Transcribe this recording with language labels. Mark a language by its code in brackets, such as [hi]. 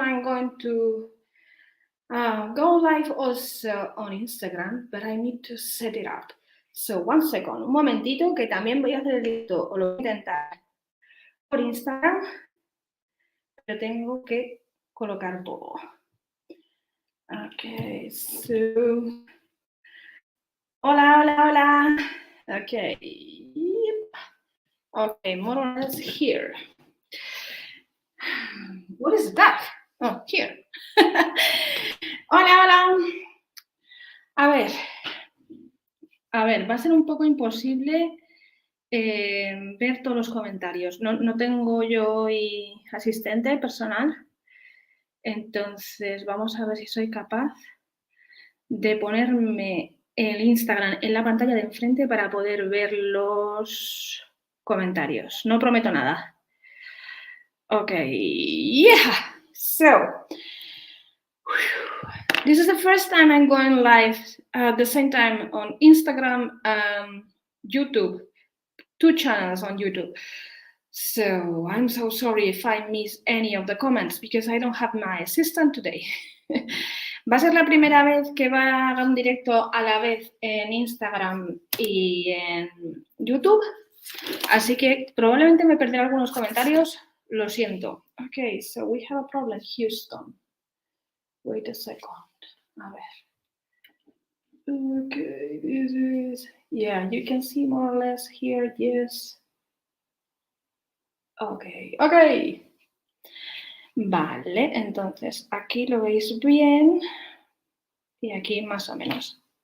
[en] I'm going to go live also on Instagram, but I need to set it up. So, one second. [es] Un momentito, que también voy a hacer el directo, o lo voy a intentar por Instagram, pero tengo que colocar todo. [en] Okay, so... [es] Hola, hola, hola. [en] Okay. Okay, more or less here. What is that? Oh, here. [es] Hola, hola. A ver, va a ser un poco imposible ver todos los comentarios. No tengo yo hoy asistente personal, entonces vamos a ver si soy capaz de ponerme el Instagram en la pantalla de enfrente para poder ver los comentarios. No prometo nada. Okay, yeah. [en] So, this is the first time I'm going live at the same time on Instagram and YouTube. 2 channels on YouTube. So I'm so sorry if I miss any of the comments because I don't have my assistant today. [es] Va a ser la primera vez que va a hacer un directo a la vez en Instagram y en YouTube. Así que probablemente me perderé algunos comentarios. Lo siento. [en] Okay, so we have a problem, Houston. Wait a second. [es] A ver. [en] Okay, this is... Yeah, you can see more or less here, yes. Okay. [es] Vale, entonces aquí lo veis bien y aquí más o menos.